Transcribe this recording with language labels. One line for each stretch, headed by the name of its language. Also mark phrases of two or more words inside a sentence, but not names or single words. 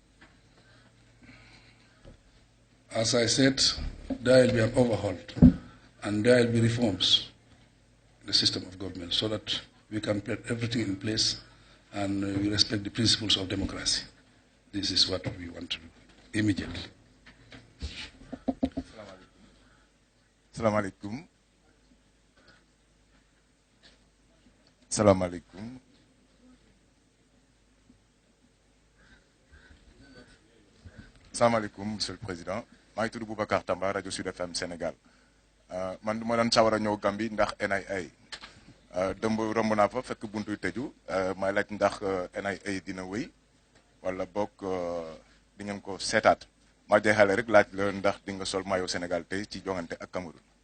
English: As I said, there will be an overhaul, and there will be reforms in the system of government so that we can put everything in place and we respect the principles of democracy. This is what we want to do immediately.
Arabic: السلام عليكم. السلام عليكم. السلام عليكم,
French: Monsieur le Président.
Wolof: maa ngi tudd Boubacar Tamba rajo Sud FM Sénégal. man du ma doon sawar a ñëw Gambie ndax NIA. dëmb romb naa fa fekk buntu tëju may laaj ndax NIA dina wéy wala bokk di ngeen ko seetaat. ma jeexale rek laaj la ndax di nga sol maillot Sénégal tey ci joŋante ak Cameroun.